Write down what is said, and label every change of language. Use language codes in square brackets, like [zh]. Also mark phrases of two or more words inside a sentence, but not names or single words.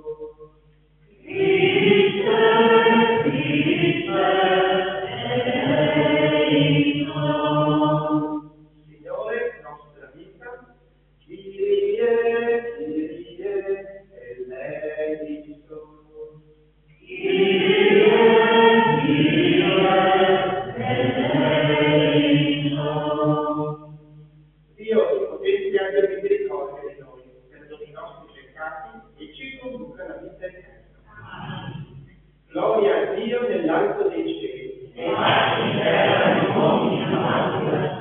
[la] Christe, Christe, [it] Signore, nostra vita, [el] Kyrie, Kyrie, eleison. Kyrie, Kyrie, eleison. [it] Dio potente abbia misericordia di noi, perdoni i nostri peccati e ci conduca alla vita eterna. Gloria a Dio nell'alto dei cieli. E pace in terra agli uomini amati da